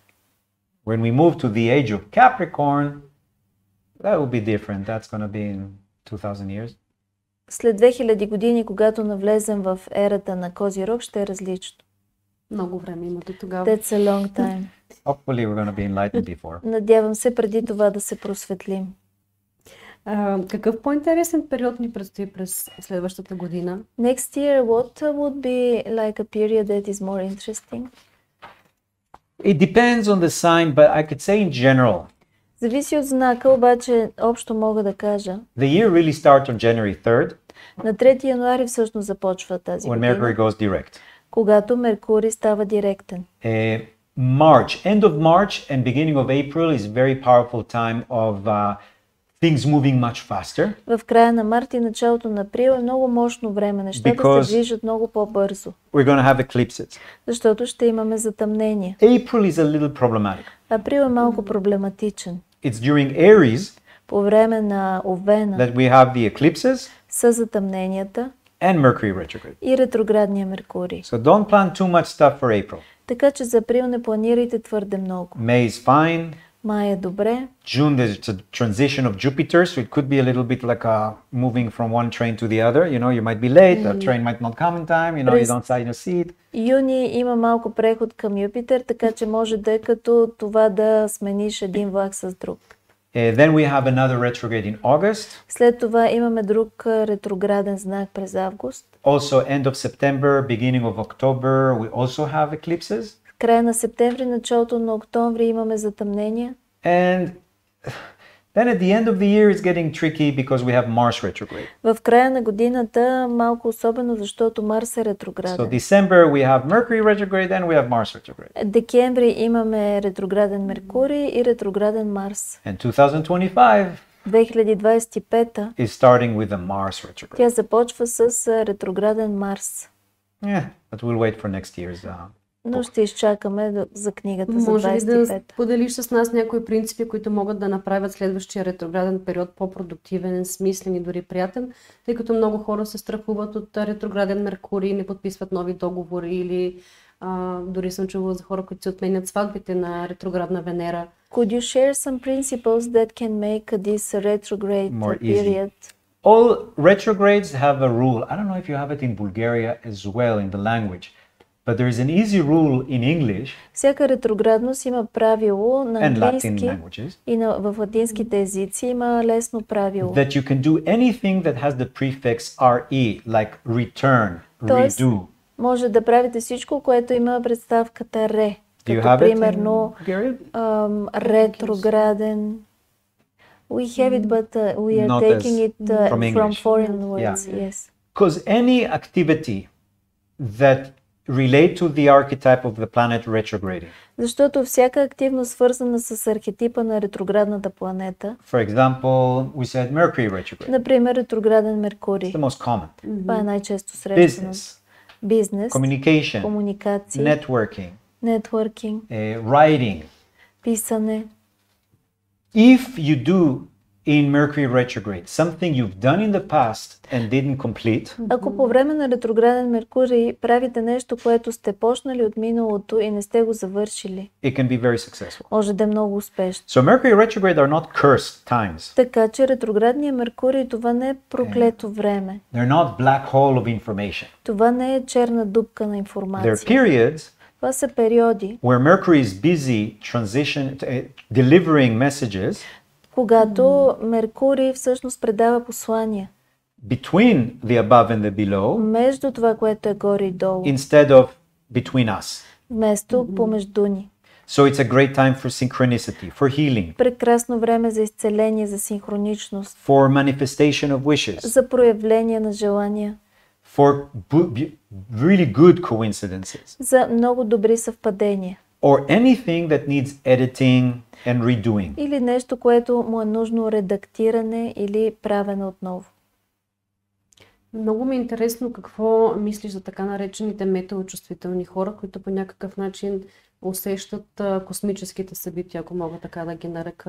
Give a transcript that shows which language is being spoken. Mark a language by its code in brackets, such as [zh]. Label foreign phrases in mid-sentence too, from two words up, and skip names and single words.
[en] When we move to the age of Capricorn, that will be different. That's going to be in 2000 years. [bg] След 2000 години, когато навлезем в ерата на Козирог, ще е различно. Много време има до тогава. [en] That's a long time. Hopefully we're going to be enlightened before. [bg] Надявам се преди това да се просветлим. Какъв по-интересен период ни предстои през следващата година? [en] Next year, what would be like a period that is more interesting? It depends on the sign, but I could say in general. [bg] Зависи от знака, обаче общо мога да кажа. [en] The year really starts on January 3rd. [bg] На 3 януари всъщност започва тази [en] When [bg] година. [en] Mercury goes direct. [bg] Когато Меркурий става директен. [en] March, end of March and beginning of April is very powerful time of things moving much faster. [bg] В края на март и началото на април е много мощно време. Нещата се движат много по-бързо. [en] We're going to have eclipses. [bg] Защото ще имаме затъмнение. [en] April is a little problematic. [bg] Април е малко проблематичен. [en] It's during Aries [bg] по време на Овена [en] that we have the eclipses [bg] са затъмненията [en] and Mercury retrograde. [bg] И ретроградния Меркурий. [en] So don't plan too much stuff for April. [bg] Така че за април не планирайте твърде много. [en] May is fine. [bg] Май е добре. [en] June there's a transition of Jupiter, so it could be a little bit like moving from one train to the other. You know, you might be late, the train might not come in time, you know, you don't sign a seat. [bg] Юни има малко преход към Юпитер, така че може да е като това да смениш един влак с друг. [en] Then we have another retrograde in August. [bg] След това имаме друг ретрограден знак през август. [en] Also end of September, beginning of October, we also have eclipses. [bg] В края на септември, началото на октомври имаме затъмнения. [en] And then at the end of the year it's getting tricky because we have Mars retrograde. [bg] В края на годината малко особено, защото Марс е ретрограден. [en] So December we have Mercury retrograde and we have Mars retrograde. [bg] Декември имаме ретрограден Меркурий и ретрограден Марс. [en] And 2025 2025 is starting with a Mars retrograde. [bg] Тя започва с ретрограден Марс. [en] Yeah, but we'll wait for next year's [bg] Но ще изчакаме за книгата за 25. Може ли да поделиш с нас някои принципи, които могат да направят следващия ретрограден период по-продуктивен, смислен и дори приятен, тъй като много хора се страхуват от ретрограден Меркурий, не подписват нови договори или дори съм чувала за хора, които се отменят сватбите на ретроградна Венера. [en] Could you share some principles that can make this retrograde period? All retrogrades have a rule. I don't know if you have it in Bulgaria as well in the language. But there is an easy rule in English. [bg] Всяка ретроградност има правило на английски и в латинските езици има лесно правило. [en] That you can do anything that has the prefix re, like return, redo. [bg] Може да правите всичко, което има представката ре. Като примерно ретрограден. [en] We have it, but we are taking it from foreign words. Yes. Because any activity that relate to the archetype of the planet retrograding. [bg] Защото всяка активност, свързана с архетипа на ретроградната планета, [en] For example, we said Mercury retrograde. [bg] например, ретрограден Меркурий. [en] It's the most common. [bg] Това е най-често срещано. Бизнес, [en] Communication, [bg] комуникации, [en] networking, [bg] нетворкинг, [en] writing. [bg] писане. [en] If you do in Mercury retrograde something you've done in the past and didn't complete, [bg] Ако по време на ретрограден Меркурий правите нещо, което сте почнали от миналото и не сте го завършили, [en] it can be very successful. [bg] може да е много успешно. [en] So Mercury retrograde are not cursed times. [bg] Така че ретроградния Меркурий, това не е проклето време. [en] They're not black hole of information. [bg] Това не е черна дупка на [en] They're [bg] информация. [en] periods [bg] Това са периоди, [en] where Mercury is busy delivering messages [bg] когато Меркурий всъщност предава послания [en] between the above and the below [bg] между това, което е горе и долу, [en] instead of between us. [bg] вместо помежду ни. [en] So it's a great time for synchronicity, for healing, [bg] Прекрасно време за изцеление, за синхроничност, [en] for manifestation of wishes, [bg] за проявление на желания, [en] for really good coincidences, [bg] за много добри съвпадения [en] or anything that needs editing and redoing. [bg] или нещо, което му е нужно редактиране или правене отново. Много ми е интересно какво мислиш за така наречените метеочувствителни хора, които по някакъв начин усещат космическите събития, ако мога така да ги нарека.